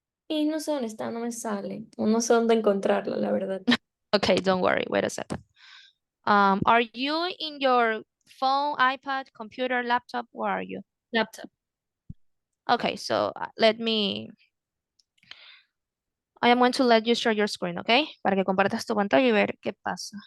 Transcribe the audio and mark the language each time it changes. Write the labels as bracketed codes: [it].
[es] Y no sé dónde está, no me sale. No sé dónde encontrarla, la verdad. [en] Okay, don't worry. Wait a second. Are you in your phone, iPad, computer, laptop? Where are you? Laptop. Okay, so I am going to let you share your screen, okay? [es] Para que compartas tu pantalla y ver qué pasa.